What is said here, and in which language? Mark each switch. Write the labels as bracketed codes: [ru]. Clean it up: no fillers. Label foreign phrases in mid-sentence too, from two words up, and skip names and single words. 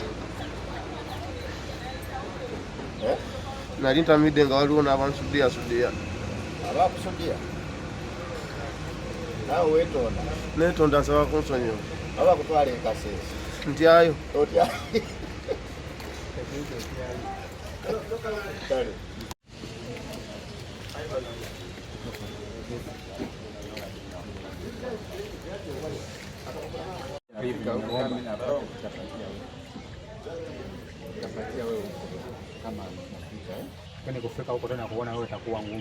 [lg] Nali ntamidde nga waliwo n'abansudiya. Abakusudiya? Nawe weetonda? Neetonda nsaba kunsonyiwa. Aba kutwala enkaseesi? Ntyayo. Otyayo? Kale. [sw] Kwani kufika huko tena kuona wewe itakuwa ngumu.